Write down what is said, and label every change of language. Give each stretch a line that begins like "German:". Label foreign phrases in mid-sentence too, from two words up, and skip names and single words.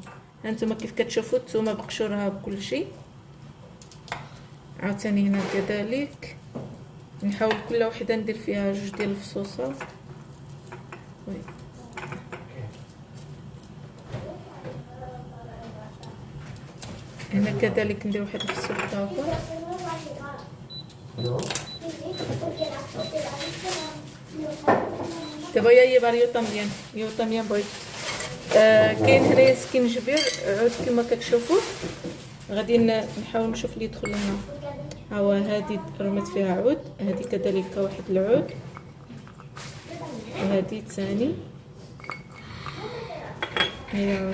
Arabic: هانتوما كيف كتشوفوا الثومه بقشورها بكل شيء. عاوتاني هنا كذلك نحاول كل وحده ندير فيها جوج ديال الفصوصه. هنا كذلك ندير واحد الفصوص اخر.
Spanish: Te voy a llevar yo también voy.
Arabic: كاين هنايا سكينجبير عود كما كتشوفوا. غادي نحاول نشوف اللي يدخل لنا. ها هو هذه رميت فيها عود، هذه كذلك واحد العود، وهذه ثاني هي.